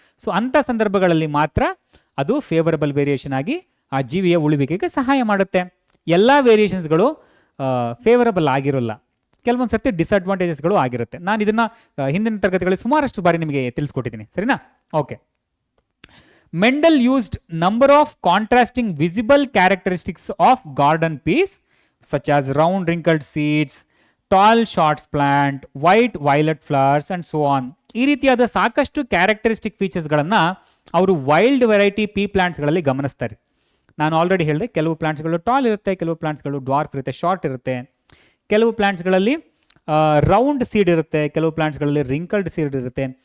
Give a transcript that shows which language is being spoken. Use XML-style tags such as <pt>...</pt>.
<kn>So ಅಂಥ ಸಂದರ್ಭಗಳಲ್ಲಿ ಮಾತ್ರ ಅದು ಫೇವರಬಲ್ ವೇರಿಯೇಷನ್ ಆಗಿ ಆ ಜೀವಿಯ ಉಳಿವಿಕೆಗೆ ಸಹಾಯ ಮಾಡುತ್ತೆ. ಎಲ್ಲ ವೇರಿಯೇಷನ್ಸ್ಗಳು ಫೇವರಬಲ್ ಆಗಿರೋಲ್ಲ, ಕೆಲವೊಂದು ಸರ್ತಿ ಡಿಸ್ಅಡ್ವಾಂಟೇಜಸ್ಗಳು ಆಗಿರುತ್ತೆ. ನಾನು ಇದನ್ನು ಹಿಂದಿನ ತರಗತಿಗಳಲ್ಲಿ ಸುಮಾರಷ್ಟು ಬಾರಿ ನಿಮಗೆ ತಿಳಿಸ್ಕೊಟ್ಟಿದ್ದೀನಿ, ಸರಿನಾ? Okay.</kn> <en>Mendel used number of contrasting visible characteristics of garden peas such as round wrinkled seeds, tall short plant, white violet flowers and so on.</en> <kn>ಈ ರೀತಿಯಾದ ಸಾಕಷ್ಟು ಕ್ಯಾರೆಕ್ಟರಿಸ್ಟಿಕ್ ಫೀಚರ್ಸ್ಗಳನ್ನು ಅವರು ವೈಲ್ಡ್ ವೆರೈಟಿ ಪೀ ಪ್ಲಾಂಟ್ಸ್ಗಳಲ್ಲಿ ಗಮನಿಸ್ತಾರೆ. ನಾನು ಆಲ್ರೆಡಿ ಹೇಳಿದೆ, ಕೆಲವು ಪ್ಲಾಂಟ್ಸ್ಗಳು ಟಾಲ್ ಇರುತ್ತೆ, ಕೆಲವು ಪ್ಲಾಂಟ್ಸ್ಗಳು ಡ್ವಾರ್ಫ್ ಇರುತ್ತೆ, ಶಾರ್ಟ್ ಇರುತ್ತೆ, ಕೆಲವು ಪ್ಲಾಂಟ್ಸ್ಗಳಲ್ಲಿ ರೌಂಡ್ ಸೀಡ್ ಇರುತ್ತೆ, ಕೆಲವು ಪ್ಲಾಂಟ್ಸ್ಗಳಲ್ಲಿ ರಿಂಕಲ್ಡ್ ಸೀಡ್ ಇರುತ್ತೆ.</kn>